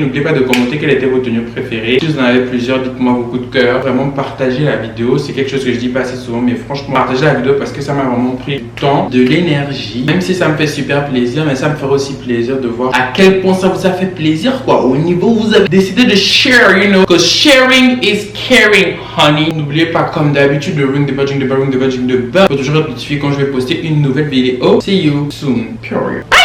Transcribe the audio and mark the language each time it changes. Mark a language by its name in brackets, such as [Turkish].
[French] N'oubliez pas de commenter quelle était votre tenue préférée. Si vous en avez plusieurs, dites-moi vos coups de cœur. Vraiment partagez la vidéo. C'est quelque chose que je dis pas assez souvent, mais franchement, partagez la vidéo parce que ça m'a vraiment pris du temps, de l'énergie. Même si ça me fait super plaisir, mais ça me fera aussi plaisir de voir à quel point ça vous a fait plaisir, quoi. Au niveau où vous avez décidé de share, [English] you know. Because sharing is caring, honey. [French] N'oubliez pas, comme d'habitude, de [English] ring the bell, ring the bell, ring the bell, ring the bell. [French] Pour toujours être notifié quand je vais poster une nouvelle vidéo. [English] See you soon. [French] Period.